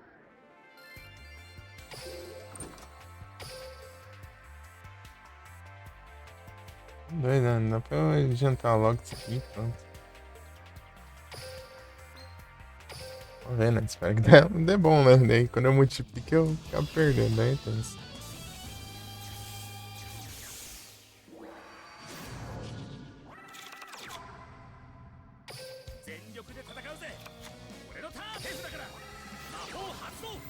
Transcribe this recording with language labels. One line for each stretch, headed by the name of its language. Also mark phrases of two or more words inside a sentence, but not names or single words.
Portuguese: Doido, não dá pra eu jantar logo isso aqui, pronto. Vamos ver, né? Espero que dê bom, né? Daí quando eu multiplico eu acabo perdendo, né? Então,
Japanese: 全力で戦うぜ俺のターン手札から魔法発動